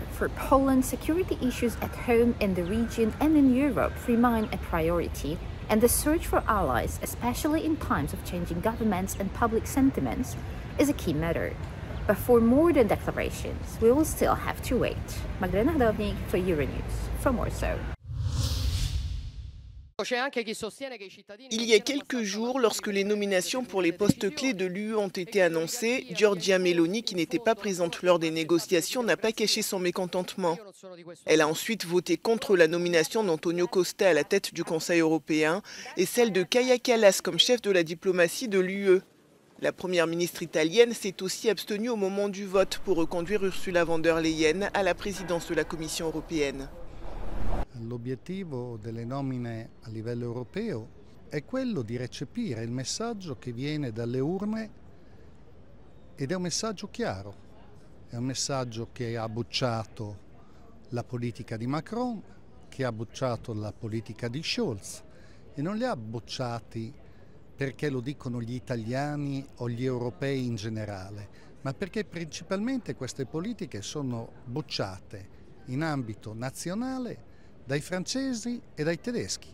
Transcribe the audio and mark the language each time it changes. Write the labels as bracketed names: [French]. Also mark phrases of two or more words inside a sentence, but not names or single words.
[English] For Poland, security issues at home, in the region and in Europe remain a priority, and the search for allies, especially in times of changing governments and public sentiments, is a key matter. But for more than declarations, we will still have to wait. Magdalena Hadovnik for Euronews from Warsaw. [French] Il y a quelques jours, lorsque les nominations pour les postes clés de l'UE ont été annoncées, Giorgia Meloni, qui n'était pas présente lors des négociations, n'a pas caché son mécontentement. Elle a ensuite voté contre la nomination d'Antonio Costa à la tête du Conseil européen et celle de Kaja Kallas comme chef de la diplomatie de l'UE. La première ministre italienne s'est aussi abstenue au moment du vote pour reconduire Ursula von der Leyen à la présidence de la Commission européenne. [Italian] L'obiettivo delle nomine a livello europeo è quello di recepire il messaggio che viene dalle urne ed è un messaggio chiaro, è un messaggio che ha bocciato la politica di Macron, che ha bocciato la politica di Scholz e non li ha bocciati perché lo dicono gli italiani o gli europei in generale, ma perché principalmente queste politiche sono bocciate in ambito nazionale dai francesi e dai tedeschi.